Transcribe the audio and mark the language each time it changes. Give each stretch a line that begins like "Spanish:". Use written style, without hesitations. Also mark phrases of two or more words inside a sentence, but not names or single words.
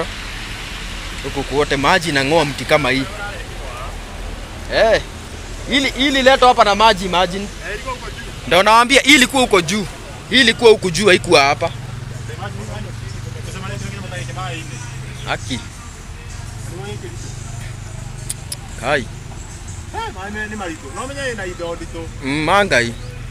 Swahili: Huku kwote maji na ngoa mti kama hii. Ili leto hapa na maji, imagine. Ndio nawaambia hii ilikuwa huko juu. Hii ilikuwa huko juu, haikuwa hapa. Haki. Kai.
Meru: Ni marito. No menya ina ido ndito. Mangai.